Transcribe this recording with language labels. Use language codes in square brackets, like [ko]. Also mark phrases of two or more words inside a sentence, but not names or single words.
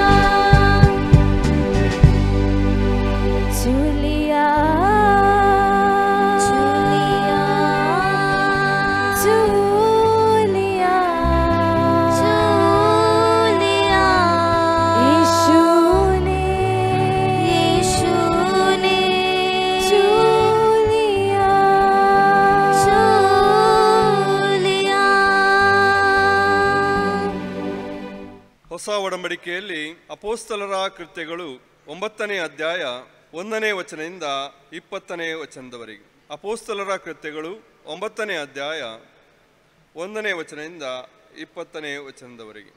[kn] चुलिया चुलिया चुलिया चुलिया यीशु ने चुलिया चुलिया। ಹೊಸ ಒಡಂಬಡಿಕೆಯಲ್ಲಿ ಅಪೋಸ್ತಲರ ಕೃತ್ಯಗಳು 9ನೇ ಅಧ್ಯಾಯ 1ನೇ ವಚನದಿಂದ 20ನೇ ವಚನದವರೆಗೆ. ಅಪೋಸ್ತಲರ ಕೃತ್ಯಗಳು 9ನೇ ಅಧ್ಯಾಯ 1ನೇ ವಚನದಿಂದ 20ನೇ ವಚನದವರೆಗೆ.